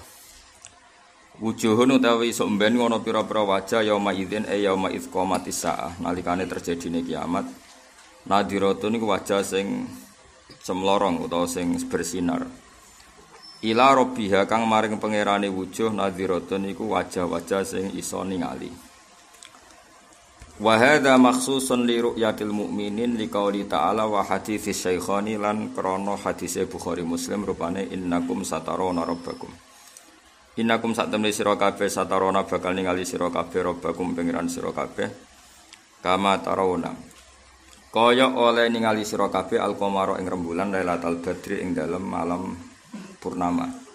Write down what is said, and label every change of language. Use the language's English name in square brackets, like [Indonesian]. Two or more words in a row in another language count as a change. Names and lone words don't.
[Javanese] Wujuhun utawi sok mben ana pira-pira wajah [Arabic] يوم إذ يوم إذ قامت الساعة [Javanese] nalikane terjadine kiamat. Nadhiratun iku wajah sing semlorong utawa sing bersinar. [Arabic] إلى ربها [Javanese] kang maring pangerane [Arabic] وجوه ناضرة [Javanese] iku wajah-wajah sing iso ningali. [Arabic] وهذا مخصوص لرؤية المؤمنين لقوله تعالى وحديث الشيخين [Javanese] lan krana hadise Bukhari Muslim rupane [Arabic] إنكم سترون ربكم. إنكم ستملي [Javanese] sira kabeh satarona bakal ningali sira kabeh rabbakum pangeran sira kabeh [Arabic] كما ترون. [Javanese] Kaya oleh ningali sira kabeh al-qamara ing rembulan [Arabic] ليلة البدر [Javanese] ing dalem malam purnama.